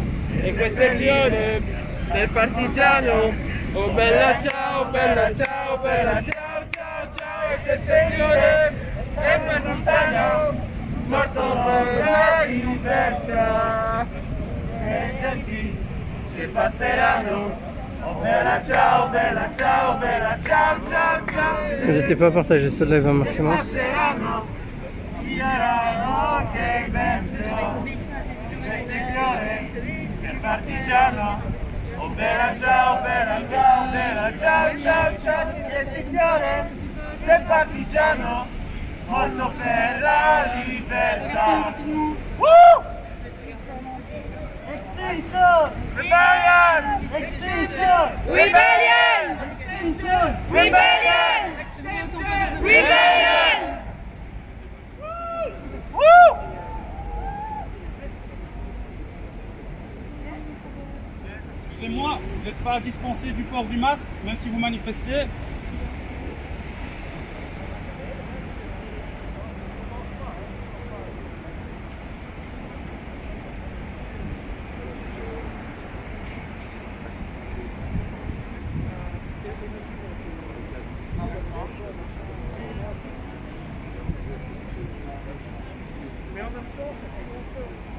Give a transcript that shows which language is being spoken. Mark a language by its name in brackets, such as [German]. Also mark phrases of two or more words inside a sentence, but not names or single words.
[Italian] E questo è il fiore del partigiano, oh bella ciao, bella ciao, bella ciao, ciao, ciao. E questo è il fiore del partigiano, morto per la libertà. E genti che passeranno. Oh bella ciao, bella ciao, bella ciao, ciao, ciao. [French] N'hésitez pas à partager ce live un maximum. [Italian] Passeranno, diranno che bello. Questo è il fiore del partigiano. Oh bella ciao, bella ciao, bella ciao, ciao, ciao. Questo è il fiore del partigiano, morto per la libertà. [English] Extinction! Rebellion! Extinction! Rebellion! Extinction! Rebellion! Extinction! Rebellion! [French] Excusez-moi, vous n'êtes pas pas dispenser du port du masque, même si vous manifestez. Mais en même temps, ça fait longtemps.